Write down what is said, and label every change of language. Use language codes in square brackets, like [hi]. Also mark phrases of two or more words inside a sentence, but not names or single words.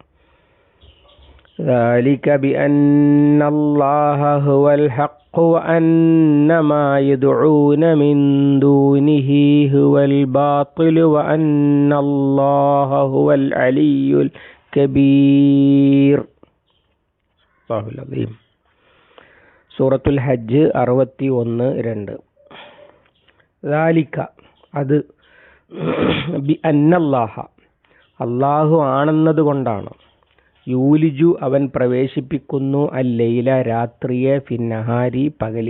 [ar] ذلك بأن الله هو الحق وأن ما يدعون من دونه هو الباطل وأن الله هو العلي الكبير. الله العظيم. [ml] സൂറത്തുൽ ഹജ്ജ് 61-2. ذلك അത് ബിഅന്നല്ലാഹ അല്ലാഹു ആണെന്നതുകൊണ്ടാണ്. യൂലിജു അവൻ പ്രവേശിപ്പിക്കുന്നു അല്ലൈല രാത്രിയെ ഫിന്നഹാരി പകലിൽ.